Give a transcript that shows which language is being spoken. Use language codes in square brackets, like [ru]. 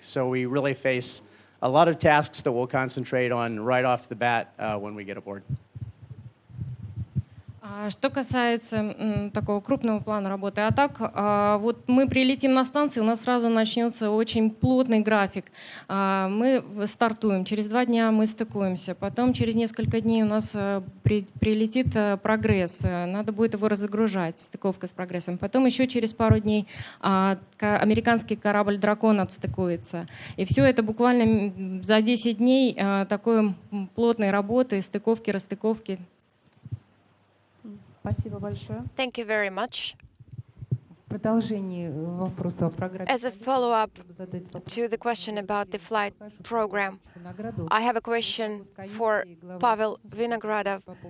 [en] So we really face a lot of tasks that we'll concentrate on right off the bat when we get aboard. [ru] Что касается такого крупного плана работы, а так, вот мы прилетим на станцию, у нас сразу начнется очень плотный график. Мы стартуем, через 2 дня мы стыкуемся, потом через несколько дней у нас прилетит прогресс, надо будет его разгружать, стыковка с прогрессом. Потом еще через пару дней американский корабль «Дракон» отстыкуется. И все это буквально за 10 дней такой плотной работы, стыковки, расстыковки. Спасибо большое. [en] Thank you very much. [ru] В продолжении вопроса о программе. [en] As a follow-up to the question about the flight program, I have a question for Pavel Vinogradov.